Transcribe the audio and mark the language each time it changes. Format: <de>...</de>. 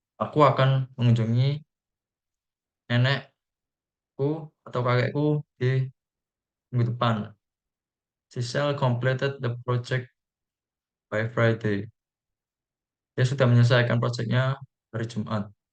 <id>Aku akan mengunjungi nenekku atau kakekku di minggu depan.</id> <en>She shall completed the project by Friday.</en> <id>Dia sudah menyelesaikan proyeknya hari Jumat.</id>